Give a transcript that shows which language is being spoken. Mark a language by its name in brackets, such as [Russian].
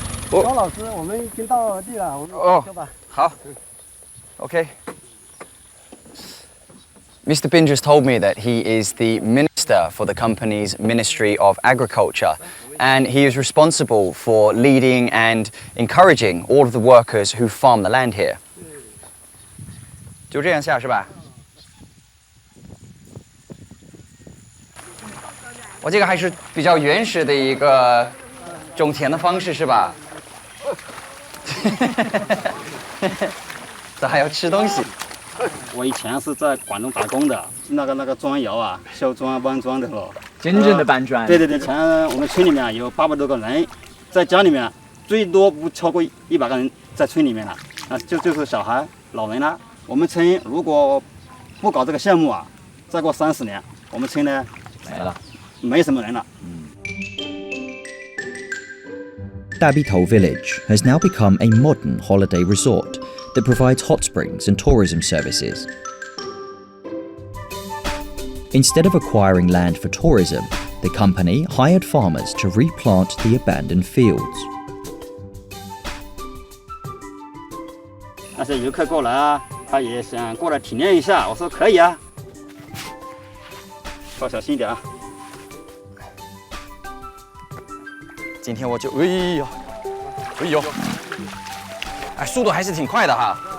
[Chinese] 高老师，我们已经到地了，我们走吧。好 [English] Okay. Mr. Bin just told me that he is the minister for the company's Ministry of Agriculture, and he is responsible for leading and encouraging all of the workers who farm the land here. [Chinese] 就这样下是吧？我这个还是比较原始的一个种田的方式是吧？这还要吃东西。我以前是在广东打工的，那个砖窑啊，削砖搬砖的咯。真正的搬砖。对，前我们村里面有800多个人，在家里面最多不超过100个人在村里面了，啊，就是小孩、老人啦。我们村如果不搞这个项目啊，再过30年，我们村呢没了，没什么人了。 [English] Dabitou Village has now become a modern holiday resort that provides hot springs and tourism services. Instead of acquiring land for tourism, the company hired farmers to replant the abandoned fields. [Chinese] 那些游客过来啊，他也想过来体验一下，我说可以啊，要小心一点啊。今天我就哎呦，哎，速度还是挺快的哈。